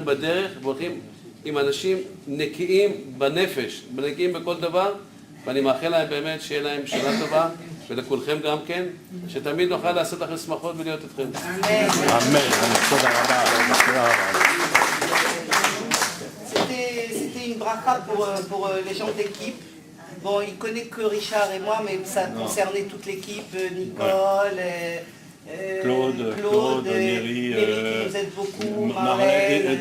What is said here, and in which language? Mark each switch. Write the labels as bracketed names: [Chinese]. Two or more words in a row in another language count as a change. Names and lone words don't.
[Hebrew] בדרך והולכים עם אנשים נקיים בנפש, נקיים בכל דבר ואני מאחל להם באמת שיהיה להם שנה טובה ולכולכם גם כן שתמיד נוכל לעשות לכם שמחות ולהיות אתכם. אמן. תודה רבה. [French] C'était une bracha pour les gens d'équipe. Bon, il connaît que Richard et moi, mais ça concernait toute l'équipe, Nicole, Claude, Néry, qui nous aide beaucoup, Marlène,